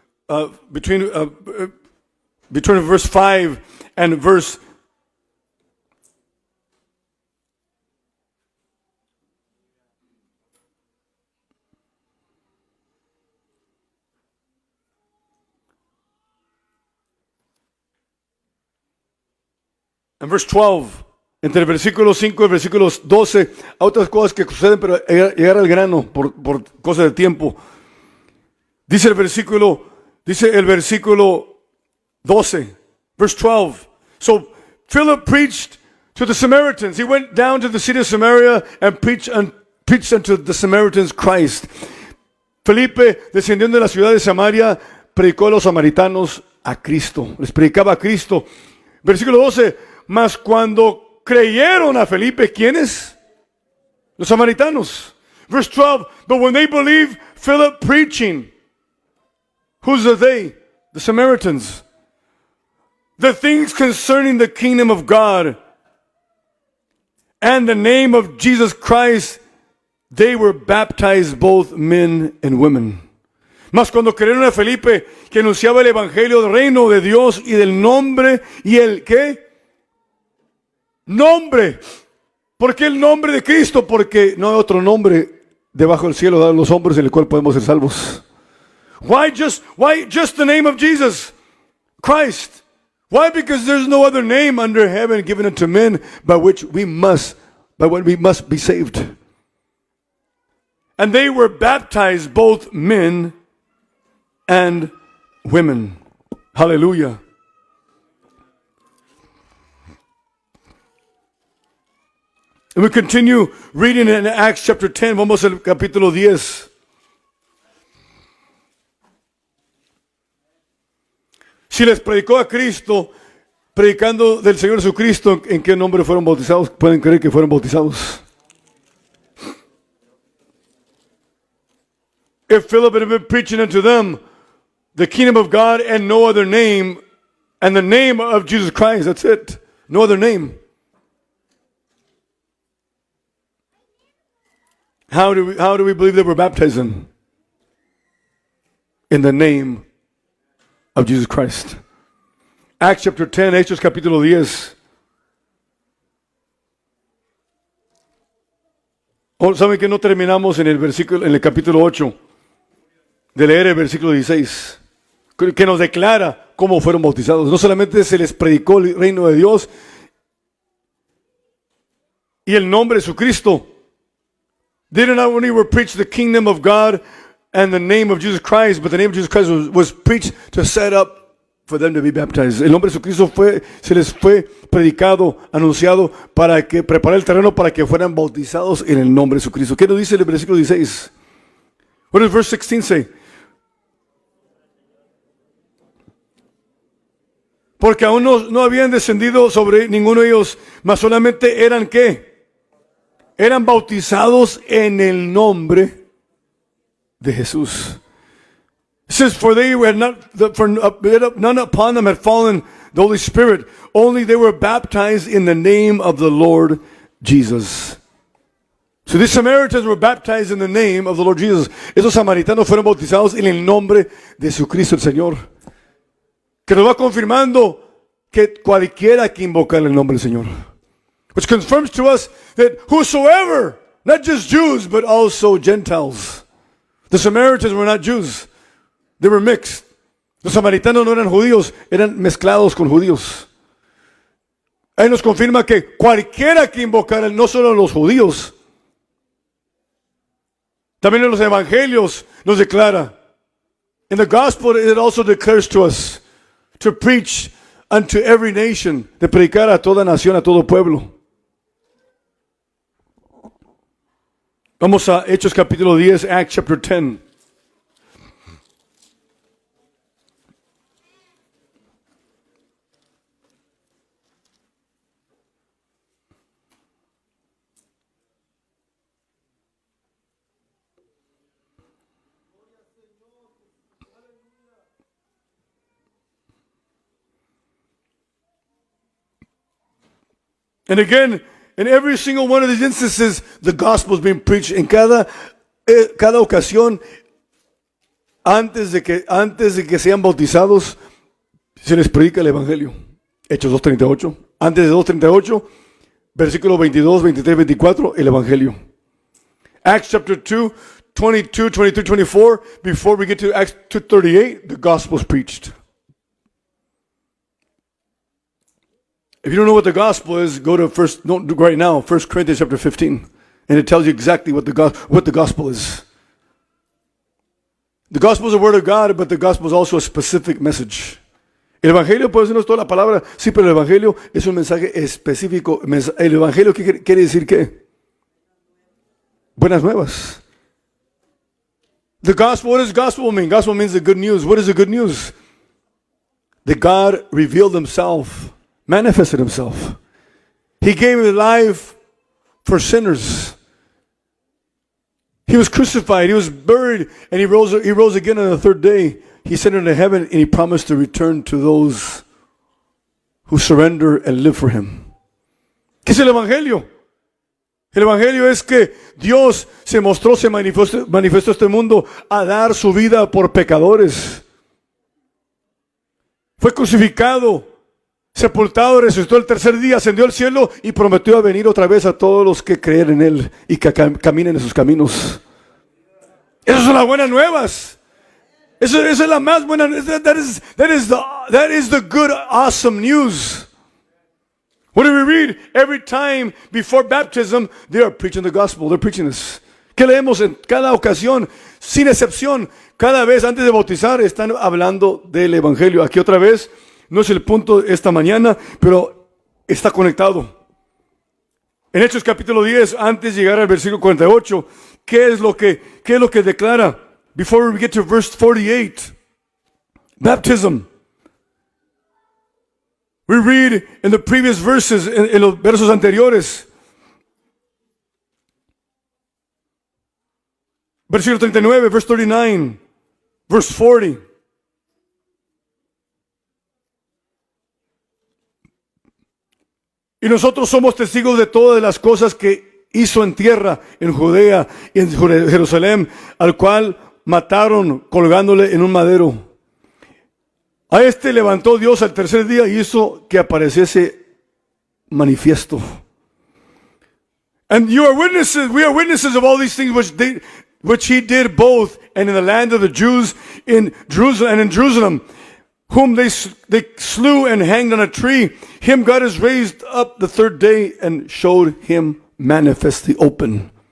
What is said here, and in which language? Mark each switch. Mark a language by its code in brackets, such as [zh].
[en] 5 and verse 12, [es] entre el versículo 5 y el versículo 12, hay otras cosas que suceden, pero llegar al grano por cosas de tiempo. Dice el versículo 12, [en] verse 12. So Philip preached to the Samaritans. He went down to the city of Samaria and preached unto the Samaritans Christ. [es] Felipe, descendiendo de la ciudad de Samaria, predicó a los samaritanos a Cristo. Les predicaba a Cristo. Versículo 12. Mas cuando creyeron a Felipe, ¿quiénes? Los samaritanos. [en] Verse 12, but when they believed Philip preaching, who's the they? The Samaritans. The things concerning the kingdom of God and the name of Jesus Christ, they were baptized, both men and women. [es] Mas cuando creyeron a Felipe, que anunciaba el evangelio del reino de Dios y del nombre, y el ¿qué? Nombre. ¿Por qué el nombre de Cristo? Porque no hay otro nombre debajo del cielo dado a los hombres en el cual podemos ser salvos. [en] Why just the name of Jesus Christ? Why? Because there's no other name under heaven given unto men by what we must be saved. And they were baptized, both men and women. Hallelujah. And we continue reading in Acts chapter 10. [es] Vamos al capítulo 10. Si les predicó a Cristo, predicando del Señor Jesucristo, ¿en qué nombre fueron bautizados? ¿Pueden creer que fueron bautizados? [en] If Philip had been preaching unto them the kingdom of God and no other name, and the name of Jesus Christ, that's it. No other name. How do we believe that we're baptized in? In the name of Jesus Christ. Acts chapter 10, [es] Hechos capítulo 10. ¿Saben que no terminamos en el capítulo 8 de leer el versículo 16? Que nos declara cómo fueron bautizados. No solamente se les predicó el reino de Dios y el nombre de Jesucristo. They did not only were preached the kingdom of God and the name of Jesus Christ, but the name of Jesus Christ was preached to set up for them to be baptized. El nombre de Jesucristo se les fue predicado, anunciado para que preparar el terreno para que fueran bautizados en el nombre de Jesucristo. ¿Qué nos dice el versículo 16? [en] What does verse 16 say? [es] Porque aún no habían descendido sobre ninguno de ellos, mas solamente eran ¿qué? Eran bautizados en el nombre de Jesús. [en] It says, for they were none upon them had fallen the Holy Spirit, only they were baptized in the name of the Lord Jesus. So these Samaritans were baptized in the name of the Lord Jesus. [es] Esos samaritanos fueron bautizados en el nombre de Jesucristo el Señor. Que nos va confirmando que cualquiera que invocar el nombre del Señor. [en] Which confirms to us that whosoever, not just Jews, but also Gentiles. The Samaritans were not Jews. They were mixed. [es] Los samaritanos no eran judíos, eran mezclados con judíos. Ahí nos confirma que cualquiera que invocara, no solo los judíos, también en los evangelios nos declara. [en] In the gospel it also declares to us to preach unto every nation, [es] de predicar a toda nación, a todo pueblo. Vamos a Hechos capítulo 10, [en] Acts chapter 10. And again, in every single one of these instances, the gospel is being preached. [es] En cada ocasión, antes de que sean bautizados, se les predica el evangelio. Hechos 2:38. Antes de 2:38, versículo 22, 23, 24, el evangelio. [en] Acts chapter 2, 22, 23, 24. Before we get to Acts 2:38, the gospel is preached. If you don't know what the gospel is, go to right now, 1 Corinthians chapter 15. And it tells you exactly what the gospel is. The gospel is the word of God, but the gospel is also a specific message. [es] El evangelio puede ser toda la palabra, sí, pero el evangelio es un mensaje específico. El evangelio, ¿qué quiere decir qué? Buenas nuevas. [en] The gospel, what does gospel mean? Gospel means the good news. What is the good news? That God revealed himself, manifested himself. He gave his life for sinners. He was crucified, he was buried, and he rose again on the third day. He ascended into heaven, and he promised to return to those who surrender and live for him. [es] ¿Qué es el Evangelio? El Evangelio es que Dios se manifestó a este mundo a dar su vida por pecadores. Fue crucificado, sepultado, resucitó el tercer día, ascendió al cielo y prometió a venir otra vez a todos los que creen en Él y que caminen en sus caminos. Esas son las buenas nuevas. Esa es la más buena. [en] That is the good, awesome news. What do we read? Every time before baptism, they are preaching the gospel. They're preaching this. [es] ¿Qué leemos en cada ocasión? Sin excepción, cada vez antes de bautizar están hablando del Evangelio. Aquí otra vez, no es el punto esta mañana, pero está conectado. En Hechos capítulo 10, antes de llegar al versículo 48, ¿qué es lo que declara? [en] Before we get to verse 48, baptism. We read in the previous verses, [es] en los versos anteriores, versículo 39, [en] verse 39, verse 40. [es] Y nosotros somos testigos de todas las cosas que hizo en tierra, en Judea y en Jerusalén, al cual mataron colgándole en un madero. A este levantó Dios al tercer día y hizo que apareciese manifiesto. [en] And you are witnesses, we are witnesses of all these things which he did both and in the land of the Jews in Jerusalem and in Jerusalem, whom they slew and hanged on a tree. Him God has raised up the third day and showed him manifestly open.